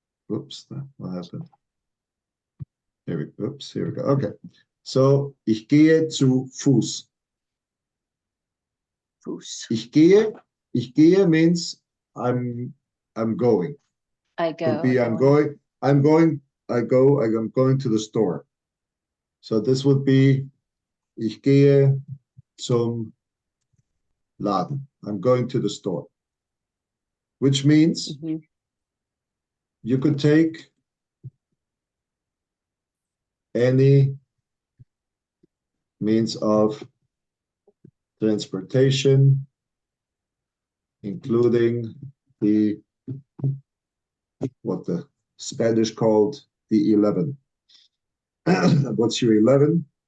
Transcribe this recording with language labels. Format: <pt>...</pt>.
<en>Oops, what happened? Here we go. Okay.</en> <de>So, ich gehe zu Fuß. Fuß. Ich gehe</de> <en>means I'm going. I go. Could be I'm going to the store. So this would be</en> <de>ich gehe zum Laden.</de> <en>I'm going to the store. Which means you could take any means of transportation, including what the Spanish called the 11. What's your 11?</en>